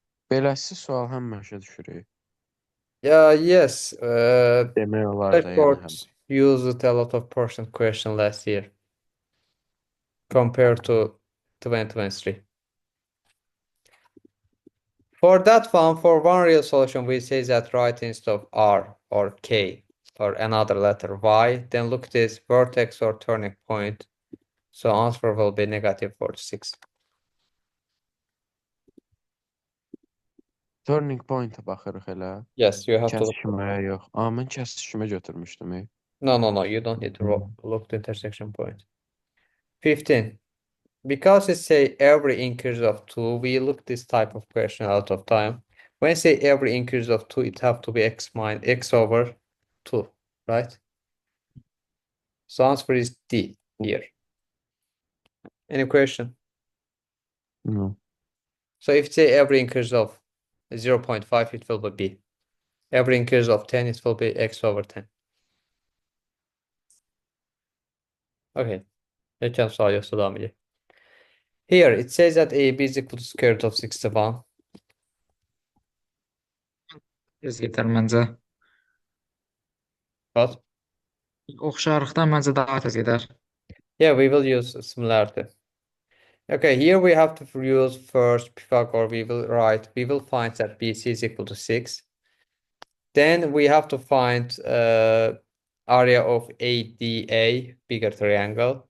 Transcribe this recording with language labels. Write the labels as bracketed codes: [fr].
[az] Beləsi sual həm başa düşürük. [en] Yeah, yes. [az] Demək olar da yəni həm. [en] Blackboard used a lot of percent question last year compared to 2023. For that one, for one real solution, we say that write instead of r or k or another letter y, then look this vertex or turning point. So answer will be -46. [az] Turning point-a baxırıq elə. [en] Yes, you have to look. [az] Kəsişməyə yox. Mən kəsişmə götürmüşdüm. [en] No, you don't need to look the intersection point. 15. Because it say every increase of 2, we look this type of question a lot of time. When say every increase of 2, it have to be x over 2, right? So answer is D here. Any question? No. So if say every increase of 0.5, it will be B. Every increase of 10, it will be x over 10. Okay. [tr] Geçen sual yoksa devam edelim. [en] Here it says that AB is equal to square root of 61. [az] Tez getər məncə. [en] What? [az] Oxşarlıqdan məncə daha tez gedər. [en] Yeah, we will use similarity. Okay, here we have to use first Pythagore. We will find that BC is equal to 6. Then we have to find area of ADA, bigger triangle.